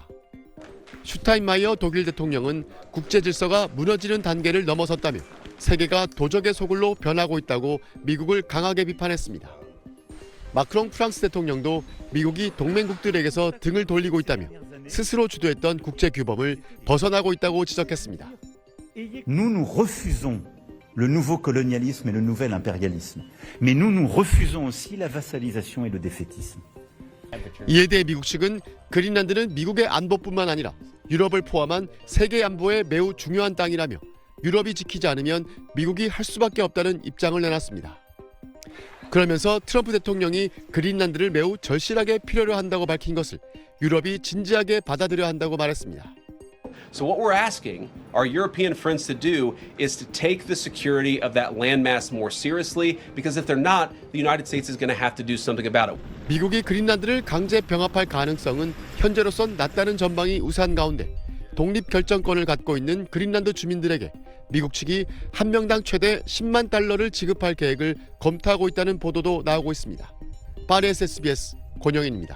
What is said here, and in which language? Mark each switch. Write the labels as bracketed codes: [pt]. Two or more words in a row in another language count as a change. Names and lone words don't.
[ko] 슈타인마이어 독일 대통령은 국제 질서가 무너지는 단계를 넘어섰다며 세계가 도적의 소굴로 변하고 있다고 미국을 강하게 비판했습니다. 마크롱 프랑스 대통령도 미국이 동맹국들에게서 등을 돌리고 있다며 스스로 주도했던 국제 규범을 벗어나고 있다고 지적했습니다. [fr] Nous refusons le nouveau colonialisme et le nouvel impérialisme. Mais nous refusons aussi la vassalisation et le défaitisme. [ko] 이에 대해 미국 측은 그린란드는 미국의 안보뿐만 아니라 유럽을 포함한 세계 안보에 매우 중요한 땅이라며 유럽이 지키지 않으면 미국이 할 수밖에 없다는 입장을 내놨습니다. 그러면서 트럼프 대통령이 그린란드를 매우 절실하게 필요로 한다고 밝힌 것을 유럽이 진지하게 받아들여야 한다고 말했습니다. [en] So what we're asking our European friends to do is to take the security of that landmass more seriously, because if they're not, the United States is going to have to do something about it. [ko] 미국이 그린란드를 강제 병합할 가능성은 현재로선 낮다는 전망이 우세한 가운데 독립 결정권을 갖고 있는 그린란드 주민들에게 미국 측이 한 명당 최대 10만 달러를 지급할 계획을 검토하고 있다는 보도도 나오고 있습니다. 파리에서 SBS 권영인입니다.